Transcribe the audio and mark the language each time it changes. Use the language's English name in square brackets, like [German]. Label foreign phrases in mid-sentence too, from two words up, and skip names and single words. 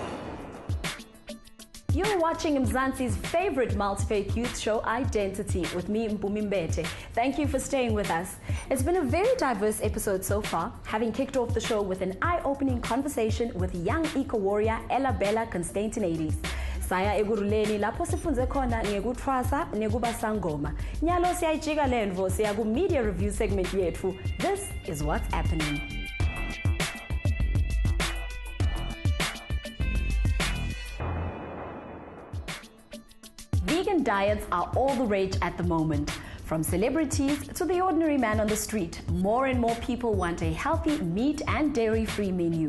[English] You're watching Mzansi's favorite multi-faith youth show, i-DENTITY, with me, Mpumi Mbethe. Thank you for staying with us. It's been a very diverse episode so far, having kicked off the show with an eye-opening conversation with young eco-warrior Ella Bella Constantinides. [Swati] Saya eguruleni lapho sifunze khona ngekuthwasa nekuba sangoma. Nyalo siyayijika lendvo siya ku [English] media review segment [Swati] yethu. [English] This is what's happening. Vegan diets are all the rage at the moment. From celebrities to the ordinary man on the street, more and more people want a healthy meat and dairy-free menu.